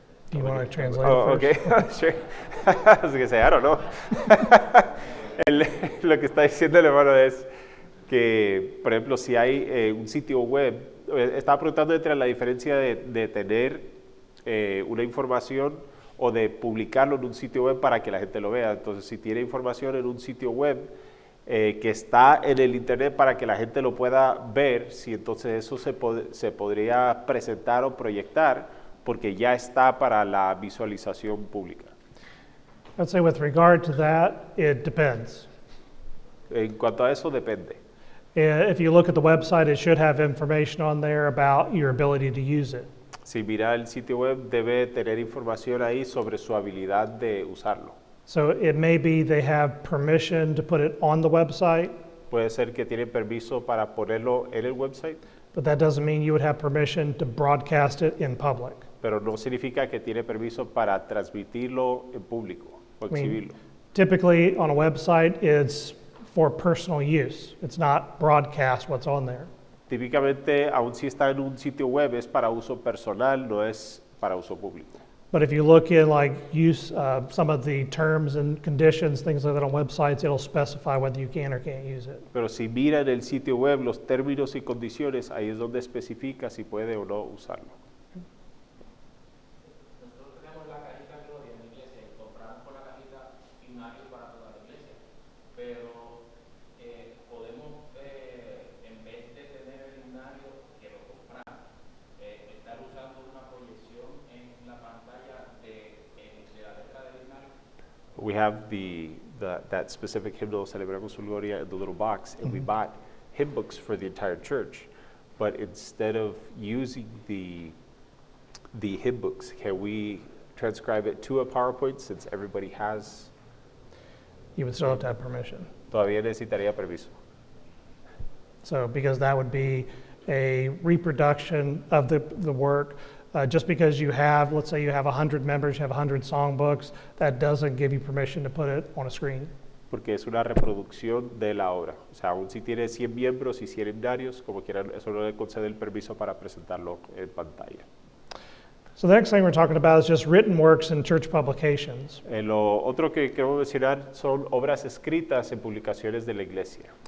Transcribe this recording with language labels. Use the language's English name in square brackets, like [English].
[English] Do you want to translate Oh, it first? okay, sure. I was going to say, I don't know. [Spanish] Lo que está diciendo el hermano es que, por ejemplo, si hay un sitio web, estaba preguntando entre la diferencia de tener una información o de publicarlo en un sitio web para que la gente lo vea. Entonces, si tiene información en un sitio web que está en el internet para que la gente lo pueda ver, si entonces eso se podría presentar o proyectar porque ya está para la visualización pública. [English] I'd say with regard to that, it depends. [Spanish] En cuanto a eso, depende. [English] If you look at the website, it should have information on there about your ability to use it. [Spanish] Si mira el sitio web, debe tener información ahí sobre su habilidad de usarlo. [English] So it may be they have permission to put it on the website, [Spanish] Puede ser que tienen permiso para ponerlo en el website, [English] but that doesn't mean you would have permission to broadcast it in public. [Spanish] pero no significa que tiene permiso para transmitirlo en público o [English] I mean, [Spanish] exhibirlo. [English] typically on a website, it's for personal use. It's not broadcast what's on there. [Spanish] Típicamente, aun si está en un sitio web, es para uso personal, no es para uso público. [English] But if you look in like use, some of the terms and conditions, things like that on websites, it'll specify whether you can or can't use it. [Spanish] Pero si mira en el sitio web los términos y condiciones, ahí es donde especifica si puede o no usarlo. Nosotros tenemos la cajita Gloria en la iglesia y compramos con la cajita himnarios para toda la iglesia, pero podemos, en vez de tener el himnario que lo compramos, estar usando una proyección en la pantalla de la letra del himnario. [English] We have that specific hymnal, Celebramos su Gloria, in the little box, and we bought hymn books for the entire church. But instead of using the hymn books, can we transcribe it to a PowerPoint since everybody has? You would still have to have permission. [Spanish] Todavía necesitaría permiso. [English] So because that would be a reproduction of the work. Just because you have, let's say you have 100 members, you have 100 songbooks, that doesn't give you permission to put it on a screen. [Spanish] Porque es una reproducción de la obra. O sea, aún si tiene 100 miembros y 100 himnarios, como quieran, eso no le concede el permiso para presentarlo en pantalla. [English] So the next thing we're talking about is just written works in church publications. [Spanish] Lo otro que queremos mencionar son obras escritas en publicaciones de la iglesia.